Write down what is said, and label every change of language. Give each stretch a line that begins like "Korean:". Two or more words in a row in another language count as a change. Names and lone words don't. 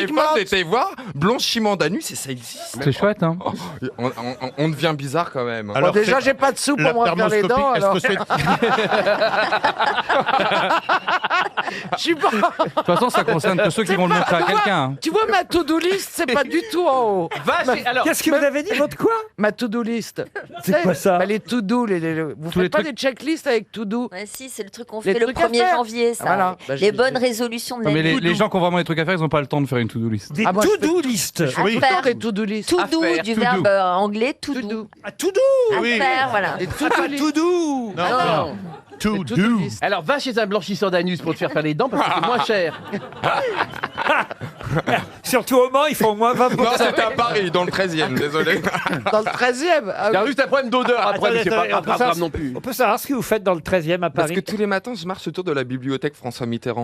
French: dépigmentent. j'ai été voir blanchiment d'anus et ça existe. C'est chouette, hein. On devient bizarre quand même. Bon, déjà, j'ai pas de sous pour me refaire les dents. Alors... est-ce que c'est... Je suis pas... De toute façon, ça concerne que ceux qui vont le montrer à quelqu'un. hein. Tu vois, ma
English: to-do list,
French: c'est pas du tout en haut. Alors, Qu'est-ce que vous avez dit, votre quoi? Ma
English: to-do list.
French: C'est quoi ça? Bah, les to-do, vous Tous les faites pas trucs- des checklists avec to-do? Ouais, si, c'est le truc qu'on Les fait le trucs à 1er faire. janvier, ça. Voilà. Bah, les bonnes résolutions de Non, mais l'année. les gens qui ont vraiment des trucs à faire, ils n'ont pas le temps de faire une
English: to-do list.
French: Des Ah, moi, je
English: to-do list.
French: À Tout le faire. temps des
English: to-do list. To
French: À
English: do,
French: faire, du
English: to
French: verbe
English: do.
French: anglais
English: to do. To-do. Ah, to-do.
French: À faire, voilà. Des Ah, pas
English: to-do list. to-do.
French: non.
English: To To-do do. list.
French: Alors va chez un blanchisseur d'anus pour te faire les dents parce que c'est moins cher. Surtout au Mans, ils font au moins 20%. Non, c'était à Paris, dans le 13e, désolé. Dans le 13e. Ah Il y a oui. juste un problème d'odeur après, mais c'est pas Attendez, on peut grave savoir- non plus. On peut savoir ce que vous faites dans le 13e à Parce Paris. que tous les matins, je marche autour de la bibliothèque François Mitterrand.